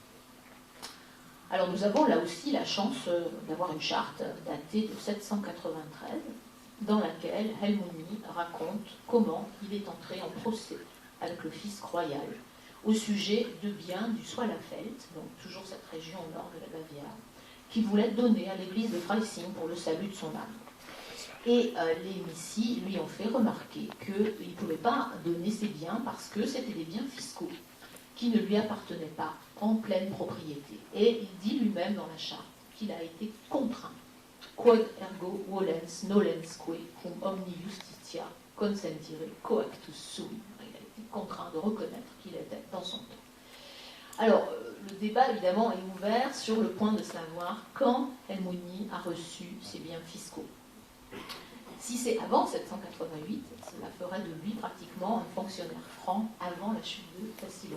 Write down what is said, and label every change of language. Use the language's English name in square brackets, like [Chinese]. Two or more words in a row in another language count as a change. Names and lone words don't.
[French] Alors nous avons là aussi la chance d'avoir une charte datée de 793, dans laquelle Helmuni raconte comment il est entré en procès avec le fisc royal au sujet de biens du Swalafeld, donc toujours cette région au nord de la Bavière, qui voulait donner à l'église de Freising pour le salut de son âme. Et les missi lui ont fait remarquer qu'il ne pouvait pas donner ces biens parce que c'était des biens fiscaux qui ne lui appartenaient pas en pleine propriété. Et il dit lui-même dans la charte qu'il a été contraint. [Latin] Quod ergo volens nolensque cum omni justitia consentire coactus sui. [French] Il a été contraint de reconnaître qu'il était dans son temps. Alors, le débat évidemment est ouvert sur le point de savoir quand Helmuni a reçu ses biens fiscaux. Si c'est avant 788, cela ferait de lui pratiquement un fonctionnaire franc avant la chute de Tassilo.